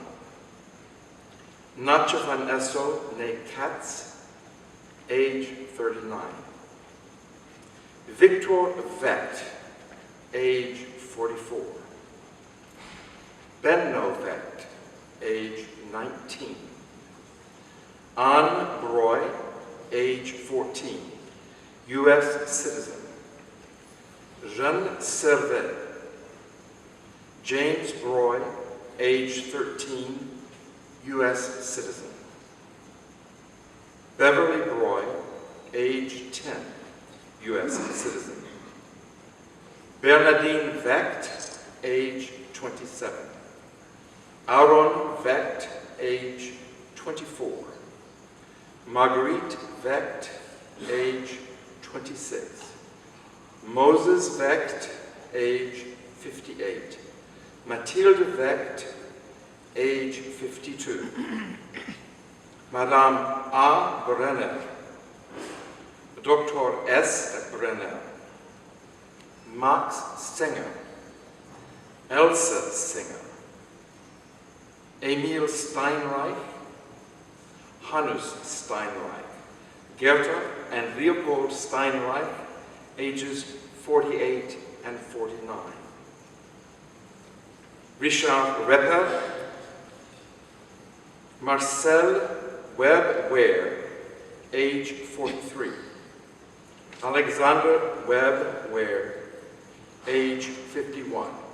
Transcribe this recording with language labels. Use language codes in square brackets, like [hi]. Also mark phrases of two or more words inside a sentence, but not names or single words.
[en] Natje Van Essel, née Katz, age 39. Victor Vecht, age 44. Benno Vecht, age 19. Anne Broy, age 14, U.S. citizen. Jeanne Servet. James Broy, age 13, U.S. citizen. Beverly Broy, age 10, U.S. citizen. Bernadine Vecht, age 27. Aaron Vecht, age 24. Marguerite Vecht, age 26. Moses Vecht, age 58. Mathilde Vecht, age 52. Madame A. Brenner. Dr. S. Brenner. Max Singer. Elsa Singer. Emil Steinreich. Hannes Steinreich. Gerta and Leopold Steinreich, ages 48 and 49. Richard Reppel. Marcel Webb-Ware, age 43. Alexander Webb-Ware, age 51.